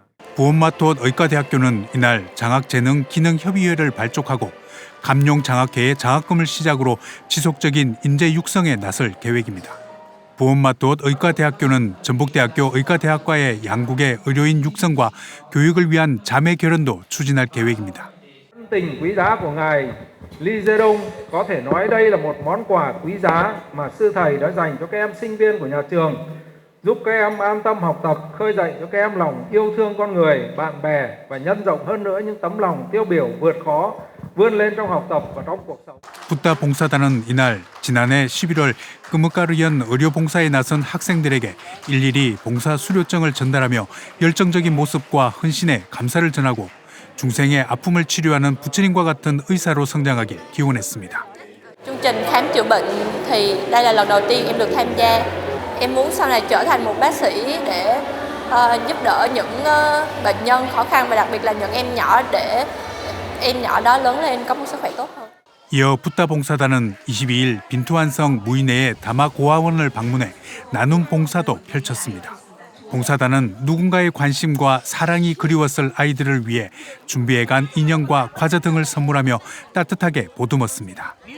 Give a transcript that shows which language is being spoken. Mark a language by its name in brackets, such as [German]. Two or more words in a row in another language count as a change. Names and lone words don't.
[Korean] 부온마트옷 의과대학교는 이날 장학재능기능협의회를 발족하고 감룡장학회의 장학금을 시작으로 지속적인 인재 육성에 나설 계획입니다. 부온마트옷 의과대학교는 전북대학교 의과대학과의 양국의 의료인 육성과 교육을 위한 자매 결연도 추진할 계획입니다. [Vietnamese] tình quý giá của ngài Lee Jae-dong có thể nói đây là một món quà quý giá mà sư thầy đã dành cho các em sinh viên của nhà trường, giúp các em an tâm học tập, khơi dậy cho các em lòng yêu thương con người, bạn bè và nhân rộng hơn nữa những tấm lòng tiêu biểu vượt khó, vươn lên trong học tập và trong cuộc sống. [Korean] 붓다 봉사단은 이날 지난해 11월 끄뭇가르연 의료봉사에 나선 학생들에게 일일이 봉사 수료증을 전달하며 열정적인 모습과 헌신에 감사를 전하고 중생의 아픔을 치료하는 부처님과 같은 의사로 성장하길 기원했습니다. [Vietnamese] Chương trình khám chữa bệnh thì đây là lần đầu tiên em được tham gia. Em muốn sau này trở thành một bác sĩ để giúp đỡ những bệnh nhân khó khăn và đặc biệt là những em nhỏ để em nhỏ đó lớn lên có một sức khỏe tốt hơn. [Korean] 이어 붓다 봉사단은 22일 빈투안성 무이네의 다마고아원을 방문해 나눔 봉사도 펼쳤습니다. 봉사단은 누군가의 관심과 사랑이 그리웠을 아이들을 위해 준비해간 인형과 과자 등을 선물하며 따뜻하게 보듬었습니다.